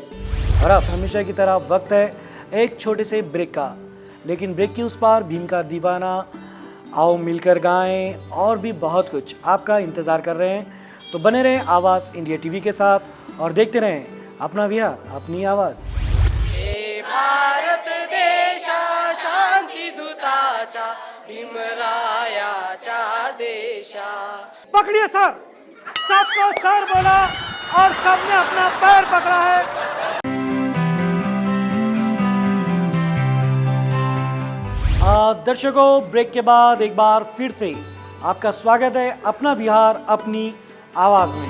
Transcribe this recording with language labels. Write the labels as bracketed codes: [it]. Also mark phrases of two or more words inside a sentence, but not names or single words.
[hi] और अब हमेशा की तरह वक्त है एक छोटे से ब्रेक का, लेकिन ब्रेक के उस पार भीम का दीवाना, आओ मिलकर गाएं और भी बहुत कुछ आपका इंतज़ार कर रहे हैं। तो बने रहें आवाज़ इंडिया टीवी के साथ और देखते रहें अपना विहार अपनी आवाज़। [mr] भारत देशा शांती दूताचा भीमरायाचा देशा। [hi] पकड़िए सर, सबको सर बोला और सबने अपना पैर पकड़ा है। दर्शकों, ब्रेक के बाद एक बार फिर से आपका स्वागत है अपना विहार अपनी आवाज में।